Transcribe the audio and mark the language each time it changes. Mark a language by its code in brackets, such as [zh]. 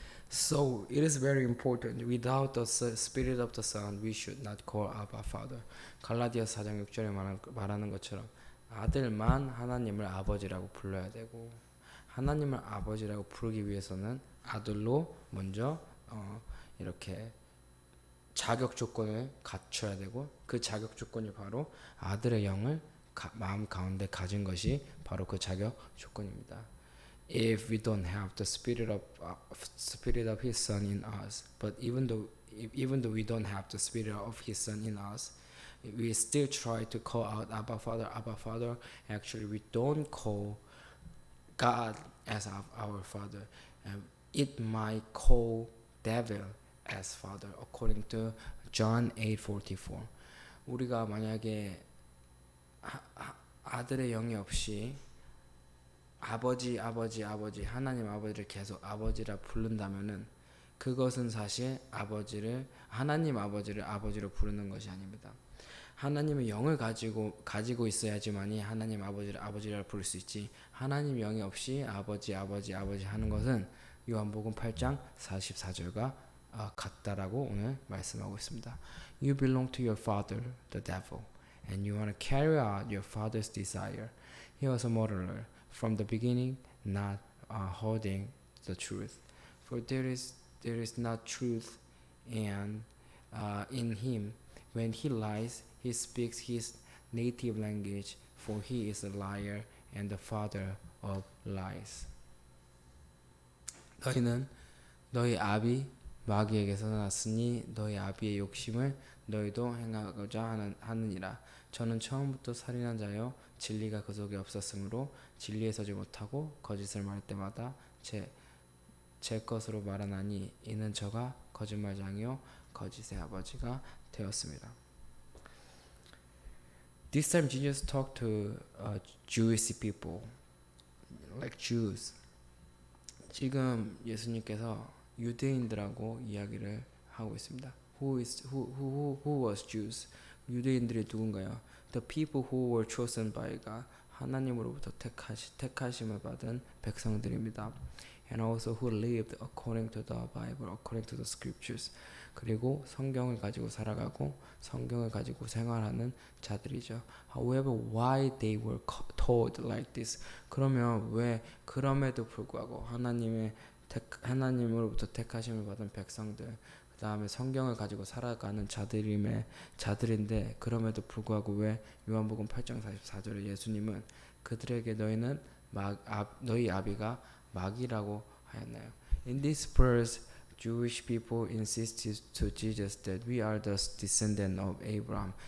[en] So it is very important. Without the Spirit of the Son, we should not call Abba Father. [ko] 갈라디아서 4장 6절에 말하는 것처럼 아들만 하나님을 아버지라고 불러야 되고 하나님을 아버지라고 부르기 위해서는 아들로 먼저 이렇게 자격 조건을 갖춰야 되고 그 자격 조건이 바로 아들의 영을 마음 가운데 가진 것이 바로 그 자격 조건입니다. [en] If we don't have the spirit of His Son in us, but even though we don't have the spirit of His Son in us, we still try to call out Abba Father, Abba Father. Actually, we don't call God as our Father. It might call devil as Father, according to John 8:44. [ko] 우리가 만약에 아들의 영이 없이 아버지 하나님 아버지를 계속 아버지라 부른다면은 그것은 사실 하나님 아버지를 아버지로 부르는 것이 아닙니다. 하나님의 영을 가지고 있어야지만이 하나님 아버지를 아버지라 부를 수 있지. 하나님 영이 없이 아버지 하는 것은 요한복음 8장 44절과 같다라고 오늘 말씀하고 있습니다. [en] You belong to your father, the devil, and you want to carry out your father's desire. He was a murderer from the beginning, not holding the truth. For there is not truth, and in him, when he lies, he speaks his native language, for he is a liar and the father of lies. [ko] 너희는 너희 아비 마귀에게서 났으니 너희 아비의 욕심을 너희도 행하고자 하느니라. 저는 처음부터 살인한 자요 진리가 그 속에 없었으므로 진리에 서지 못하고 거짓을 말할 때마다 제 것으로 말하나니 이는 저가 거짓말장이요 거짓의 아버지가 되었습니다. [en] This time Jesus talked to Jewish people, like Jews. [ko] 지금 예수님께서 유대인들하고 이야기를 하고 있습니다. [en] Who was Jews? [ko] 유대인들이 누군가요? [en] The people who were chosen by God. [ko] 하나님으로부터 택하심을 받은 백성들입니다. [en] And also who lived according to the Bible, according to the scriptures. [ko] 그리고 성경을 가지고 살아가고 성경을 가지고 생활하는 자들이죠. [en] However, why they were told like this? [ko] 그러면 왜 그럼에도 불구하고 하나님으로부터 택하심을 받은 백성들, 그 다음에 성경을 가지고 살아가는 자들인데 그럼에도 불구하고 왜 요한복음 8장 44절에 예수님은 그들에게 너희 아비가 마귀라고 하였나요? [en] In this verse, Jewish people insisted to Jesus that we are the descendant of Abraham.